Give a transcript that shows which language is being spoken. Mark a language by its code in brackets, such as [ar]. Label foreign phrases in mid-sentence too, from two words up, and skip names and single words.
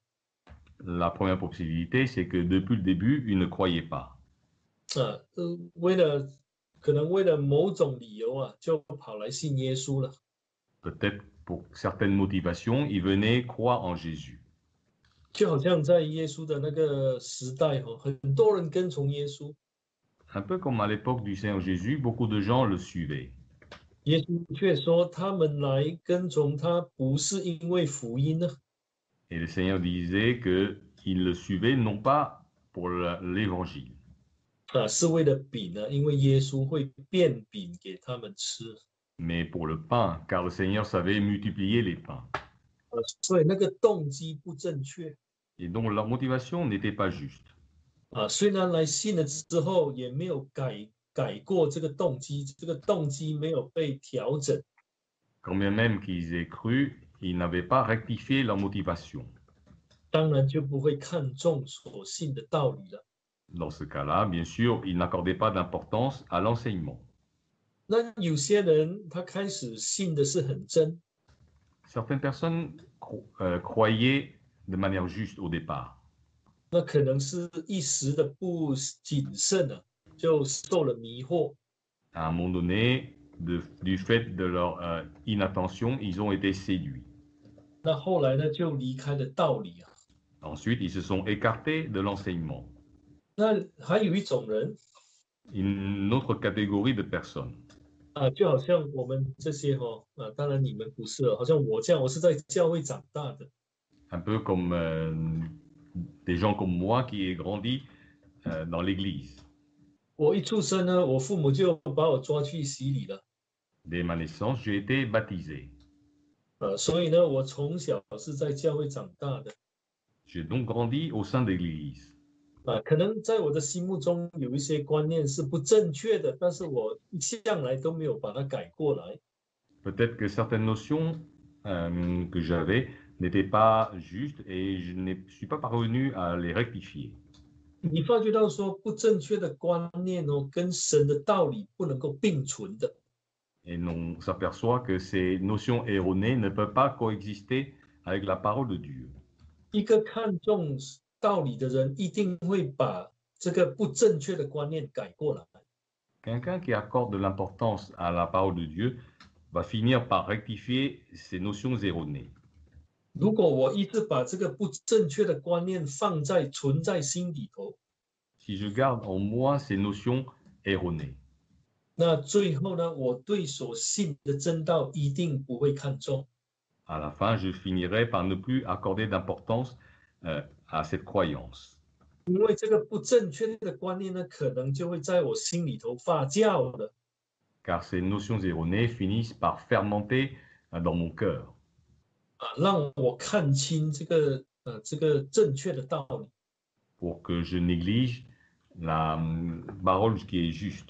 [fr] La première possibilité, c'est que depuis le début, ils ne croyaient pas. [zh] 可能为了某种理由就跑来信耶稣了。 [fr] Peut-être pour certaines motivations, ils venaient croire en Jésus. [zh] 就好像在耶稣的那个时代很多人跟从耶稣。 [fr] Un peu comme à l'époque du Seigneur Jésus, beaucoup de gens le suivaient. [zh] 耶稣却说，他们来跟从他，不是因为福音呢。 [fr] Et le Seigneur disait qu'ils le suivaient non pas pour l'évangile. [zh] 是为了饼呢，因为耶稣会变饼给他们吃。 [fr] Mais pour le pain, car le Seigneur savait multiplier les pains. [zh] 所以那个动机不正确。 [fr] Et donc leur motivation n'était pas juste. [zh] 虽然来信了之后，也没有改过这个动机，这个动机没有被调整。 [fr] Quand bien même qu'ils aient cru, ils n'avaient pas rectifié leur motivation. [zh] 当然就不会看重所信的道理了。 [fr] Dans ce cas-là, bien sûr, ils n'accordaient pas d'importance à l'enseignement. [zh] 那有些人他开始信的是很真， [fr] Certaines personnes croyaient de manière juste au départ. [zh] 那可能是一时的不谨慎就受了迷惑。 [fr] À un moment donné, du fait de leur inattention, ils ont été séduits. [zh] 那后来呢，就离开了道理。 [fr] Ensuite, ils se sont écartés de l'enseignement. [zh] 那还有一种人 [fr] Une autre catégorie de personnes. [zh] 就好像我们这些当然你们不是好像我这样，我是在教会长大的。 [fr] Un peu comme des gens comme moi qui ai grandi dans l'église. [zh] 我一出生呢，我父母就把我抓去洗礼了。 [fr] Dès ma naissance, j'ai été baptisé. [zh] 所以呢，我从小是在教会长大的。 [fr] J'ai donc grandi au sein de l'église. [zh] 可能在我的心目中有一些观念是不正确的，但是我一向来都没有把它改过来。 [fr] Peut-être que certaines notions que j'avais n'étaient pas justes et je ne suis pas parvenu à les rectifier. [zh] 你发觉到说不正确的观念哦，跟神的道理不能够并存的。 [fr] Et on s'aperçoit que ces notions erronées ne peuvent pas coexister avec la parole de Dieu. [zh] 一个看重道理的人，一定会把这个不正确的观念改过来。 [fr] Quelqu'un qui accorde de l'importance à la parole de Dieu va finir par rectifier ces notions erronées. [zh] 如果我一直把这个不正确的观念存在心里头， [fr] Si je garde en moi ces notions erronées, [zh] 那最后呢，我对所信的真道一定不会看重。 [fr] à la fin, je finirai par ne plus accorder d'importance à cette croyance. [zh] 因为这个不正确的观念呢，可能就会在我心里头发酵了。 [fr] Car ces notions erronées finissent par fermenter dans mon cœur. [zh] 让我看清这个正确的道理。 [fr] Pour que je néglige la parole qui est juste.